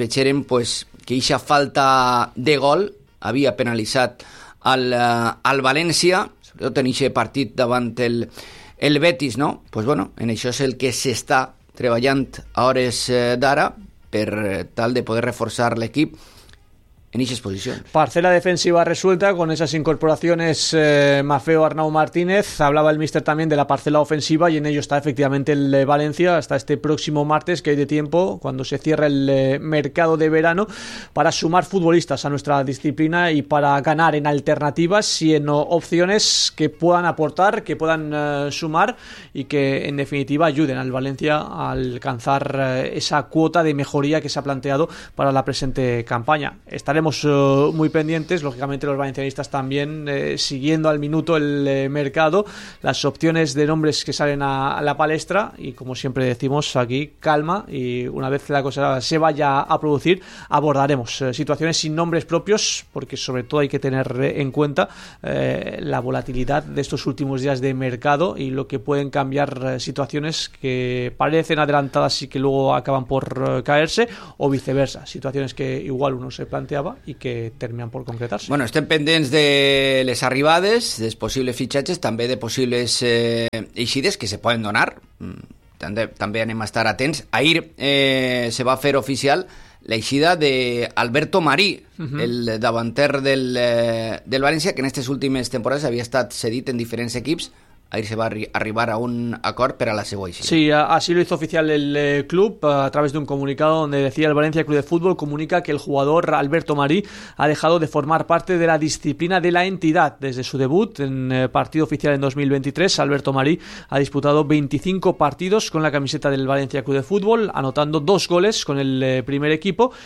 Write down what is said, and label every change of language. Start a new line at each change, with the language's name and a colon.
Catalan: Veiem pues, que aquesta falta de gol havia penalitzat al València, sobretot en aquest partit davant el Betis, no? Pues bueno, en això és el que s'està treballant a hores d'ara per tal de poder reforçar l'equip
Spanish: en esa exposición. Parcela defensiva resuelta con esas incorporaciones Maffeo, Arnau Martínez. Hablaba el míster también de la parcela ofensiva, y en ello está efectivamente el Valencia hasta este próximo martes, que hay de tiempo cuando se cierra el mercado de verano, para sumar futbolistas a nuestra disciplina y para ganar en alternativas y en opciones que puedan aportar, que puedan sumar y que en definitiva ayuden al Valencia a alcanzar esa cuota de mejoría que se ha planteado para la presente campaña. Está estaremos muy pendientes, lógicamente los valencianistas también, siguiendo al minuto el mercado, las opciones de nombres que salen a la palestra, y como siempre decimos aquí, calma, y una vez la cosa se vaya a producir, abordaremos situaciones sin nombres propios, porque sobre todo hay que tener en cuenta la volatilidad de estos últimos días de mercado y lo que pueden cambiar situaciones que parecen adelantadas y que luego acaban por caerse, o viceversa, situaciones que igual uno se planteaba y que terminan por concretarse.
Catalan: Bueno, estén pendents de les arribades, de possibles fitxatges, també de possibles eixides que se poden donar. També anem a estar atents. Ahir se va fer oficial l'eixida d'Alberto Marí, el davanter del València, que en aquestes últimes temporades havia estat cedit en diferents equips. Ahí se va a arribar a un acord para la Seboy.
Spanish: Sí, así lo hizo oficial el club a través de un comunicado donde decía: el Valencia Club de Fútbol comunica que el jugador Alberto Marí ha dejado de formar parte de la disciplina de la entidad. Desde su debut en partido oficial en 2023, Alberto Marí ha disputado 25 partidos con la camiseta del Valencia Club de Fútbol, anotando 2 goles con el primer equipo.